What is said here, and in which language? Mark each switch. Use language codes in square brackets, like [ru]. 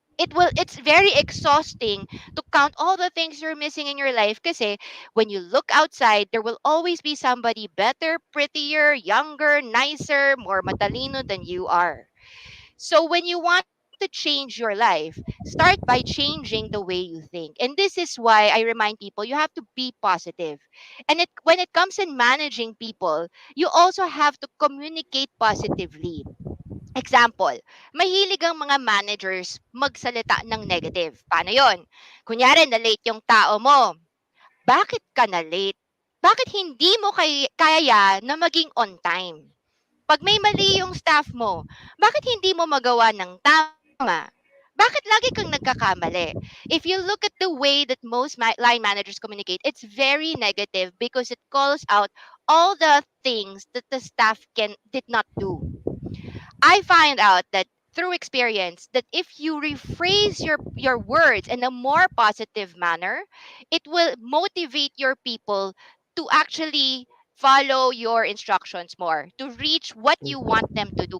[en] It's very exhausting to count all the things you're missing in your life [tl] kasi [en] when you look outside, there will always be somebody better, prettier, younger, nicer, more [tl] matalino [en] than you are. So when you want to change your life, start by changing the way you think. And this is why I remind people you have to be positive. And when it comes in managing people, you also have to communicate positively. [tl] Example, mahilig ang mga managers magsalita ng negative. Paano yon? Kunyari, na-late yung tao mo. Bakit ka na-late? Bakit hindi mo kaya na maging [en] on time? [tl] Pag may mali yung staff mo, bakit hindi mo magawa ng tama? Bakit lagi kang nagkakamali? [en] If you look at the way that most line managers communicate, it's very negative because it calls out all the things that the staff did not do. I find out that through experience that if you rephrase your words in a more positive manner, it will motivate your people to actually follow your instructions more, to reach what you want them to do.